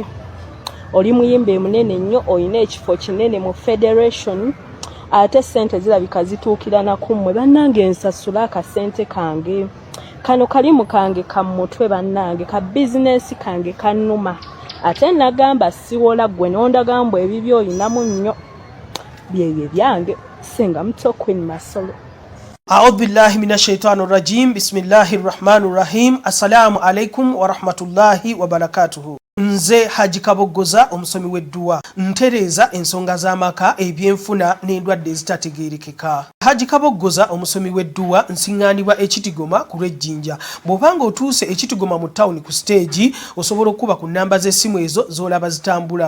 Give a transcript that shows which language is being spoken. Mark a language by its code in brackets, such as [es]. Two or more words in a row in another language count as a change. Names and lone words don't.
[lg] Oli muyimbi munene nnyo, olina ekifo kinene mu federation, ate ssente zirabika zituukira na kummwe. Bannange nsasula akasente kange. Kano kalimu kange ka mutwe bannange, ka bizinesi kange kannuma. Ate nagamba siwola gwe n'ondagamba ebibyo olinamu nnyo. Byebyo byange singa muto Queen Masolo. [ar] أعوذ بالله من الشيطان الرجيم. بسم الله الرحمن الرحيم. السلام عليكم ورحمة الله وبركاته. [lg] Nze Haji Kaboozi omusomi w'edduwa ntereza ensonga z'amaka ebyenfuna n'endwadde ezitategeerekeka. Haji Kaboozi omusomi w'edduwa nsiŋŋaanibwa ekitigoma ku lw'ejjinja. Bw'obanga otuuse ekitigoma mu ttawuni ku stage osobola okuba ku nnamba z'essimu ezo z'olaba zitambula.